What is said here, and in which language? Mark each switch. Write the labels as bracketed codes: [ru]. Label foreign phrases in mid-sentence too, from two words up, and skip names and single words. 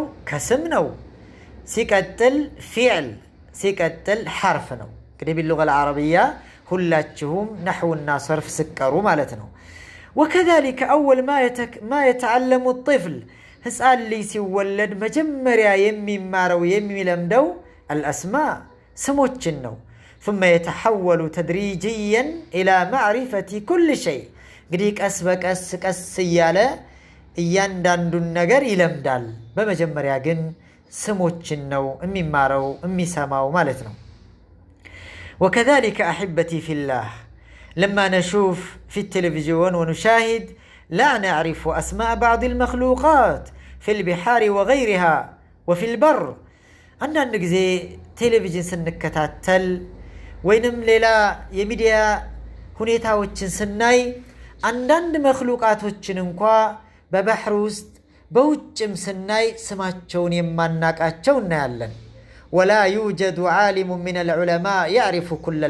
[am] ከስም ነው። ሲቀጥል ፊዕል፣ ሲቀጥል ሐርፍ ነው። እንግዲህ [ar] باللغة العربية [am] ሁላችሁም ነሕውና ሰርፍ ስቀሩ ማለት ነው። [ar] وكذلك أول ما يتعلم الطفل፣ [am] ህፃን ልጅ ሲወለድ መጀመሪያ የሚማረው የሚለምደው አልአስማ ስሞችን ነው። [ar] ثم يتحول تدريجيا إلى معرفة كل شيء። [am] እንግዲህ ቀስ በቀስ ቀስ እያለ እያንዳንዱን ነገር ይለምዳል። በመጀመሪያ ግን ስሞችን ነው የሚማረው የሚሰማው ማለት ነው። [ar] وكذلك أحبتي في الله لما نشوف في التلفزيون ونشاهد لا نعرف أسماء بعض المخلوقات في البحار وغيرها وفي البر. [am] አንዳንድ ጊዜ ቴሌቪዥን ስንከታተል ወይንም ሌላ የሚዲያ ሁኔታዎችን ስናይ አንዳንድ መክሉቃቶችን እንኳ በባህር ውስጥ በውጭም ስናይ ስማቸውን የማናቃቸው እናያለን። [ar] ولا يوجد عالم من العلماء يعرف كل